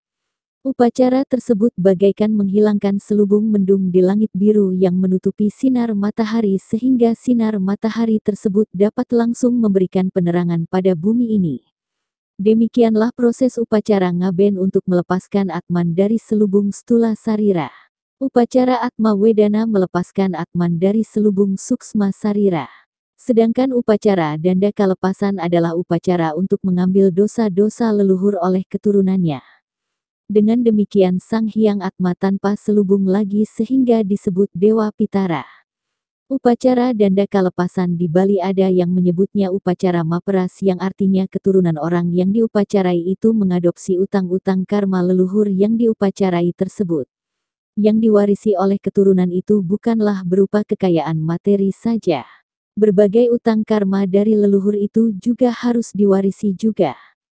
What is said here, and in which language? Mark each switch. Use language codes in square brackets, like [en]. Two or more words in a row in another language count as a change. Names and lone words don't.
[id] Upacara tersebut bagaikan menghilangkan selubung mendung di langit biru yang menutupi sinar matahari sehingga sinar matahari tersebut dapat langsung memberikan penerangan pada bumi ini. Demikianlah proses upacara ngaben untuk melepaskan Atman dari selubung stula sarira. Upacara Atma Wedana melepaskan Atman dari selubung suksma sarira. Sedangkan upacara danda kalepasan adalah upacara untuk mengambil dosa-dosa leluhur oleh keturunannya. Dengan demikian Sang Hyang Atma tanpa selubung lagi sehingga disebut Dewa Pitara. Upacara danda kalepasan di Bali ada yang menyebutnya upacara maperas yang artinya keturunan orang yang diupacarai itu mengadopsi utang-utang karma leluhur yang diupacarai tersebut. Yang diwarisi oleh keturunan itu bukanlah berupa kekayaan materi saja. Berbagai utang karma dari leluhur itu juga harus diwarisi juga.